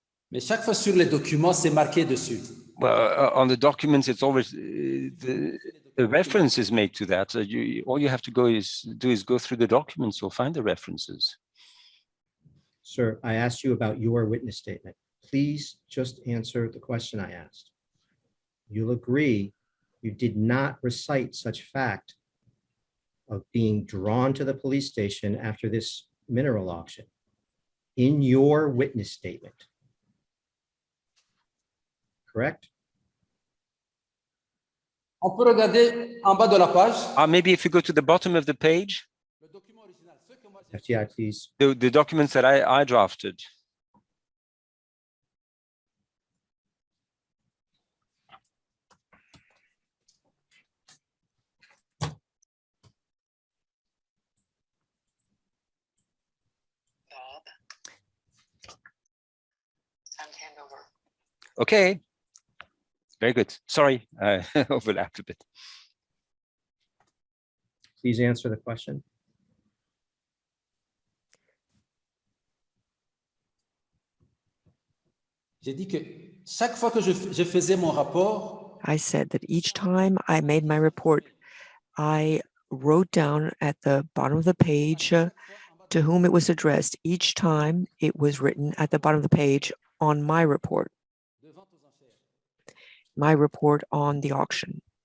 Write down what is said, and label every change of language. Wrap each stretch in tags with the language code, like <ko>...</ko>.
<fr>Mais chaque fois sur les documents, c'est marqué dessus.</fr> <en>Well, on the documents, it's always the reference is made to that. All you have to do is go through the documents. You'll find the references. Sir, I asked you about your witness statement. Please just answer the question I asked. You'll agree you did not recite such fact of being drawn to the police station after this mineral auction in your witness statement. Correct?</en> <fr>On peut regarder en bas de la page.</fr> <en>Maybe if you go to the bottom of the page,</en> <fr>Le document original, ce que moi j'ai</fr> <en>FTI, please. the documents that I drafted. Okay. Very good. Sorry, I overlapped a bit. Please answer the question.</en> <fr>J'ai dit que chaque fois que je faisais mon rapport,</fr> <en>I said that each time I made my report, I wrote down at the bottom of the page to whom it was addressed. Each time it was written at the bottom of the page on my report on the auction.</en>